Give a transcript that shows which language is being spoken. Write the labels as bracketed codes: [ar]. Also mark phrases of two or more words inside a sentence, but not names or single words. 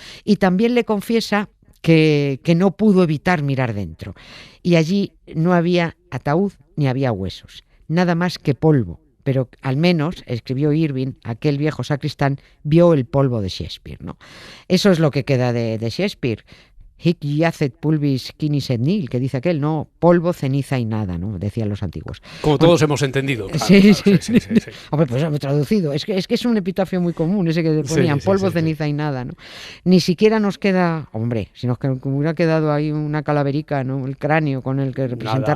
[es] Y también le confiesa que no pudo evitar mirar dentro. Y allí no había ataúd ni había huesos, nada más que polvo. Pero al menos, escribió Irving, aquel viejo sacristán vio el polvo de Shakespeare, ¿no? Eso es lo que queda de Shakespeare. [la] Hic yacet pulvis quinis et nihil, [es] que dice aquel, no, polvo, ceniza y nada, ¿no? Decían los antiguos. Como todos hemos entendido. Claro, Sí. sí. Hombre, pues he traducido. Es que es un epitafio muy común, ese que ponían Sí, polvo, sí. ceniza y nada, ¿no? Ni siquiera nos queda, hombre, si nos hubiera quedado ahí una calaverica, ¿no? El cráneo con el que representar